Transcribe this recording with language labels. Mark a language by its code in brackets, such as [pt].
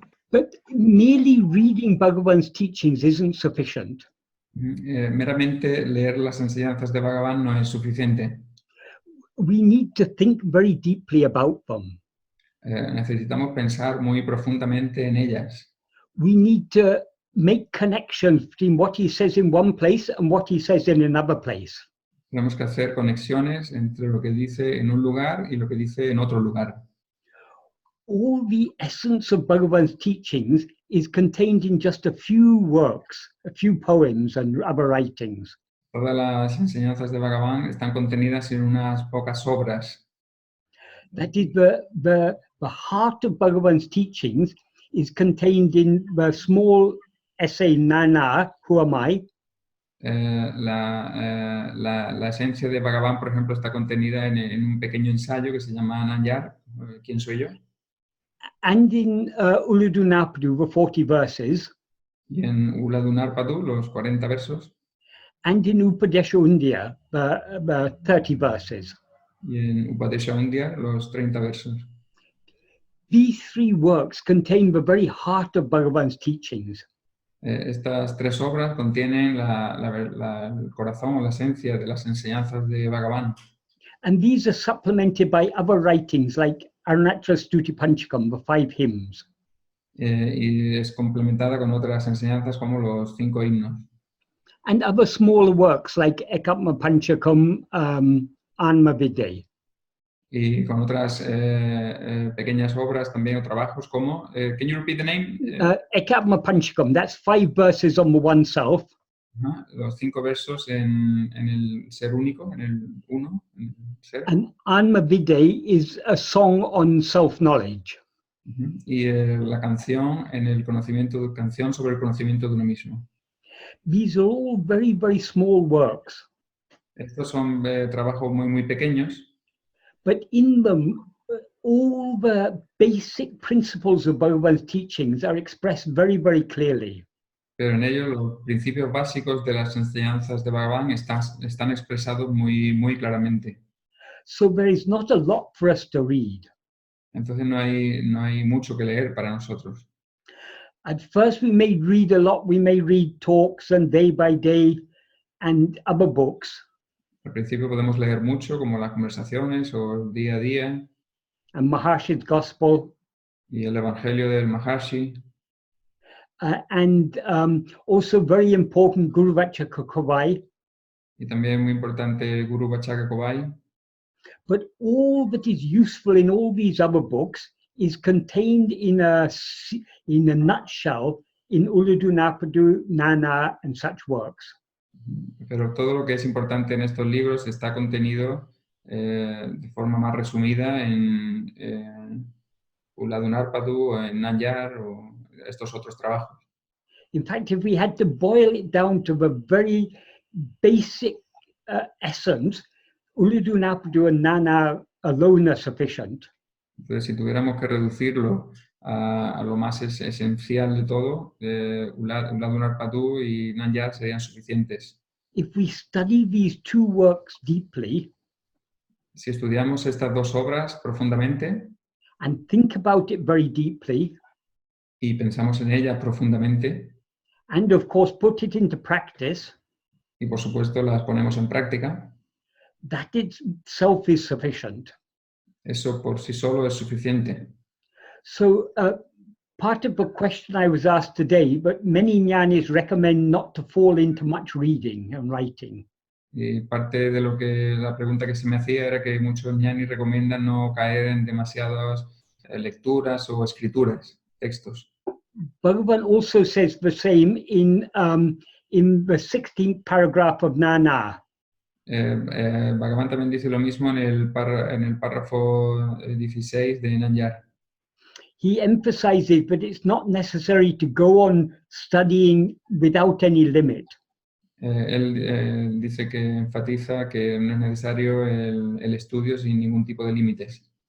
[en] But merely reading Bhagavan's teachings isn't sufficient. [es] Meramente leer las enseñanzas de Bhagavan no es suficiente. [en] We need to think very deeply about them. [es] Necesitamos pensar muy profundamente en ellas. [en] We need to make connections between what he says in one place and what he says in another place. [es] Tenemos que hacer conexiones entre lo que dice en un lugar y lo que dice en otro lugar. [en] All the essence of Bhagavan's teachings is contained in just a few works, a few poems and other writings. [es] Todas las enseñanzas de Bhagavan están contenidas en unas pocas obras. [en] That is, the heart of Bhagavan's teachings is contained in the small essay Nana, Who Am I? [es] La esencia de Bhagavan, por ejemplo, está contenida en un pequeño ensayo que se llama Nanyar, ¿Quién soy yo? [en] And in Uludunapadu, the 40 verses. [es] Y en Uladunarpadu, los 40 versos. [en] And in Upadesha Undya, the 30 verses. [es] Y en Upadesha Undya, los 30 versos. [en] These three works contain the very heart of Bhagavan's teachings. [es] Estas tres obras contienen el corazón o la esencia de las enseñanzas de Bhagavan. [en] And these are supplemented by other writings like Arunachal Stuti Panchakam, the 5 hymns. [es] Y es complementada con otras enseñanzas como los 5 himnos. [en] And other smaller works like Ekatma Panchakam, Atma-vichara. [es] Y con otras pequeñas obras también o trabajos como, [en] can you repeat the name? Ekatma Panchakam, that's 5 verses on the oneself. [es] Ajá, los 5 versos en el ser único, en el uno, en el ser. [en] And Atma-vichara is a song on self-knowledge. Ujú. [es] Y la canción en el conocimiento, canción sobre el conocimiento de uno mismo. [en] These are all very, very small works. [es] Estos son trabajos muy, muy pequeños, [en] But in them, all the basic principles of Bhagavan's teachings are expressed very, very clearly. [es] pero en ellos los principios básicos de las enseñanzas de Bhagavan están expresados muy, muy claramente. [en] So there is not a lot for us to read. [es] Entonces no hay mucho que leer para nosotros. [en] At first, we may read a lot. We may read talks and day by day and other books. [es] Al principio podemos leer mucho, como las conversaciones o el día a día [en] And Maharshi's Gospel. [es] y el Evangelio del Maharshi. [en] And also very important Guru Vachaka Kavai. [es] Y también muy importante el Guru Vachaka Kavai. [en] But all that is useful in all these other books is contained in a nutshell in Uladu Napadu, Nana, and such works. [es] Pero todo lo que es importante en estos libros está contenido de forma más resumida en Uladu Narpadu, en Nayar o estos otros trabajos. [en] In fact, if we had to boil it down to the very basic essence, Uladu Napadu and Nana alone are sufficient. [es] Entonces, si tuviéramos que reducirlo a lo más esencial de todo, Uladu Narpadu y Nayar serían suficientes. [en] If we study these two works deeply, [es] si estudiamos estas dos obras profundamente [en] and think about it very deeply, [es] y pensamos en ellas profundamente, [en] and of course put it into practice, [es] y por supuesto las ponemos en práctica, [en] that itself is sufficient. [es] eso por sí solo es suficiente. [en] So part of the question I was asked today, but many Jnanis recommend not to fall into much reading and writing. [es] Y parte de lo que la pregunta que se me hacía era que muchos Jnanis recomiendan no caer en demasiadas lecturas o escrituras, textos. [en] Bhagavan also says the same in the 16th paragraph of Nana. [es] Bhagavan también dice lo mismo en el párrafo 16 de Nayar. [en] He emphasizes that it's not necessary to go on studying without any limit. [es] Él dice que enfatiza que no es necesario el estudio sin ningún tipo de límites.